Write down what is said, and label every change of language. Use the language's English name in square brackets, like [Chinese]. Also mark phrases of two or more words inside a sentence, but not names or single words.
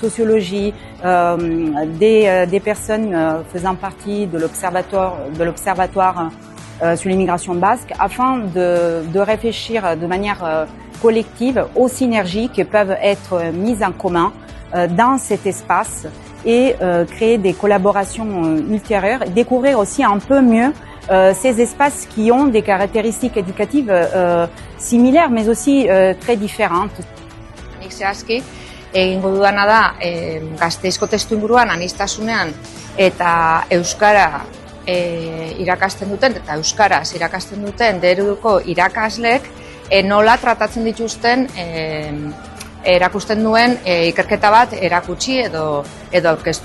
[French] sociologie, des personnes faisant partie de l'observatoire sur l'immigration basque, afin de réfléchir de manière collective aux synergies qui peuvent être mises en commun dans cet espace et créer des collaborations ultérieures, et découvrir aussi un peu mieux ces espaces qui ont des caractéristiques éducatives similaires mais aussi très différentes. [Basque] Egingo dudana da Gasteizko testuinguruan aniztasunean eta euskara irakasten duten eta euskaraz irakasten duten D-ereduko irakasleek nola tratatzen dituzten erakusten duen ikerketa bat erakutsi edo aurkeztu.